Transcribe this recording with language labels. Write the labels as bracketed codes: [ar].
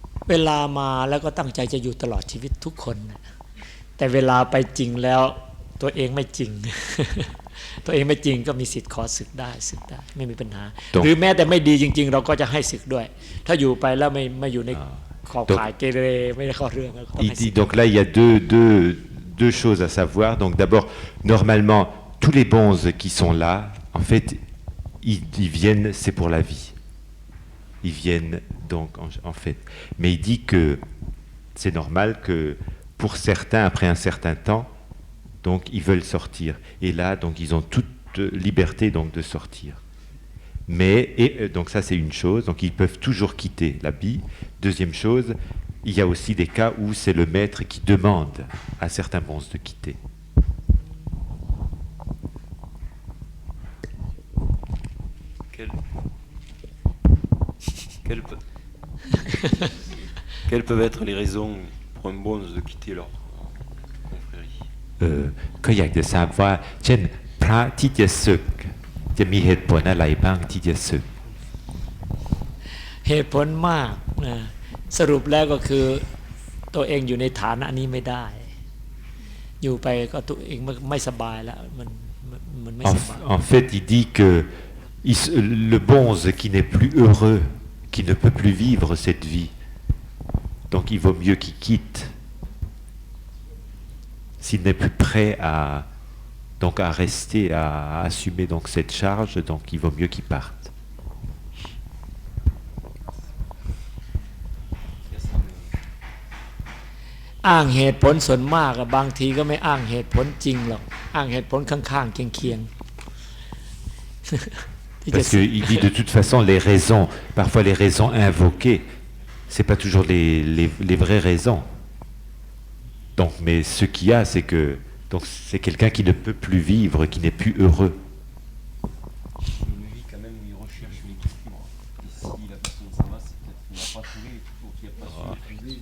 [th] เวลามาแล้วก็ตั้งใจจะอยู่ตลอดชีวิตทุกคนแต่เวลาไปจริงแล้วตัวเองไม่จริง ตัวเองไม่จริงก็มีสิทธิ์ขอศึกได้ไม่มีปัญหาหรือแม้แต่ไม่ดีจริงๆเราก็จะให้ศึกด้วยถ้าอยู่ไปแล้วไม่อยู่ในขอบข่ายเกเรไม่ได้เข้าเรื่อง [fr] Il dit donc là il y a deux choses à savoir. Donc d'abord normalement tous les bonzes qui sont là en fait ils viennent c'est pour la vie. Ils viennent donc en fait mais il dit que c'est normal que pour certains après un certain temps donc ils veulent sortir et là donc ils ont toute liberté donc de sortir. Mais donc ça c'est une chose, donc ils peuvent toujours quitter l'habit. Deuxième chose, il y a aussi des cas où c'est le maître qui demande à certains bonzes de quitter. Quelles peuvent être les raisons pour un bonze de quitter leur confrérie? [th] ก็อยากจะทราบว่าเช่นพระที่จะศึกจะมีเหตุผลอะไรบ้างที่จะศึก เหตุผลมากนะสรุปแล้วก็คือ ตัวเองอยู่ในฐานะนี้ไม่ได้อยู่ไปก็ตัวเองไม่สบายแล้วมันไม่สบาย [fr] En fait, il dit que le bonze qui n'est plus heureux, qui ne peut plus vivre cette vie, donc il vaut mieux qu'il quitte. S'il n'est plus prêt à rester, à assumer donc cette charge, donc il vaut mieux qu'il parte. [th] อ้างเหตุผลส่วนมากบางทีก็ไม่อ้างเหตุผลจริงหรอกอ้างเหตุผลข้างๆเคียงๆ [fr] Parce qu'il dit de toute façon les raisons, parfois les raisons invoquées, c'est pas toujours les vraies raisons. Donc, mais ce qu'il y a, c'est que donc c'est quelqu'un qui ne peut plus vivre, qui n'est plus heureux. Une vie quand même où il recherche l'équilibre. Et si la personne s'en va, c'est peut-être qu'il n'a pas trouvé, ou qu'il n'a pas su épouser.